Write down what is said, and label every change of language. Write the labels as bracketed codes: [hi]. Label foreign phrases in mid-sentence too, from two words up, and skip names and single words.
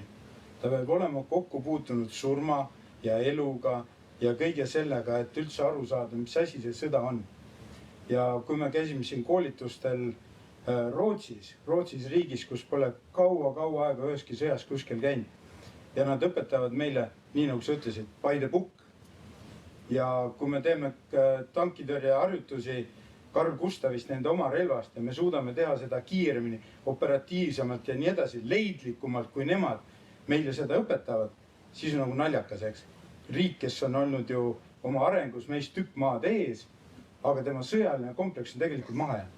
[et] Ta peab olema kokku puutunud surma ja eluga ja kõige sellega, et üldse aru saada, mis asi see sõda on. Ja kui me käisime siin koolitustel Rootsis riigis, kus pole kaua aega üheski sõjas kuskil käinud. Ja nad õpetavad meile, nii nagu sa ütlesid, [en] by the book. [et] Ja kui me teeme tankitõrje harjutusi Carl Gustavist nende oma relvast ja me suudame teha seda kiiremini, operatiivsemalt ja nii edasi, leidlikumalt kui nemad meile seda õpetavad, siis on nagu naljakas, eks. Riik, kes on olnud ju oma arengus meist tükk maad ees, aga tema sõjaline kompleks on tegelikult maha jäänud.